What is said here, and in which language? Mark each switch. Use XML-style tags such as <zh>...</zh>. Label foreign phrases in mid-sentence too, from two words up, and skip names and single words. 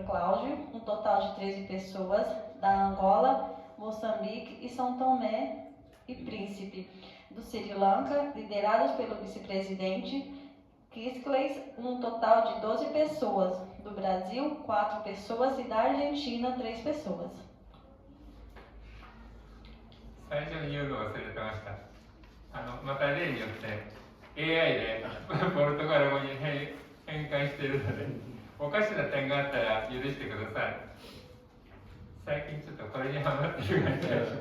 <pt>Cláudio, um total de 13 pessoas, da Angola, Moçambique e São Tomé e Príncipe. Do Sri Lanka, liderados pelo vice-presidente Kisleys, um total de 12 pessoas. Do Brasil, 4 pessoas e da Argentina, 3 pessoas.</pt> <ja>最初に言うのを忘れてました。また例によって AI でポルトガル語に変換しているので、おかしな点があったら許してください。最近ちょっとこれにハマってる感じがします。</ja>